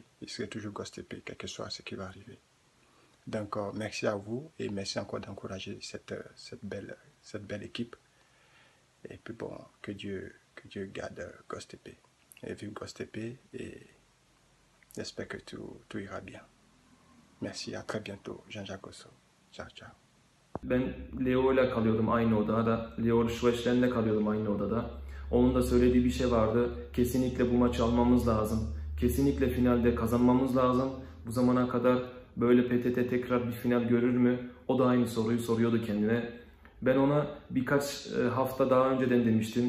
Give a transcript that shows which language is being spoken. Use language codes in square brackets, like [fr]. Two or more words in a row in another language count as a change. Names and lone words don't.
[fr] Je serai toujours Göztepe, quel que soit ce qui va arriver. Donc, merci à vous et merci encore d'encourager cette belle équipe. Et puis bon, que Dieu garde Göztepe. Et vive Göztepe et j'espère que tout ira bien. Merci, à très bientôt. Jean-Jacques Gosso. [it] Ciao, ciao. [tr] Ben Leo ile kalıyordum aynı odada. Leo Schweschlen'le kalıyordum aynı odada. Onun da söylediği bir şey vardı. Kesinlikle bu maçı almamız lazım. Kesinlikle finalde kazanmamız lazım. Bu zamana kadar böyle PTT tekrar bir final görür mü? O da aynı soruyu soruyordu kendine. Ben ona birkaç hafta daha önceden demiştim.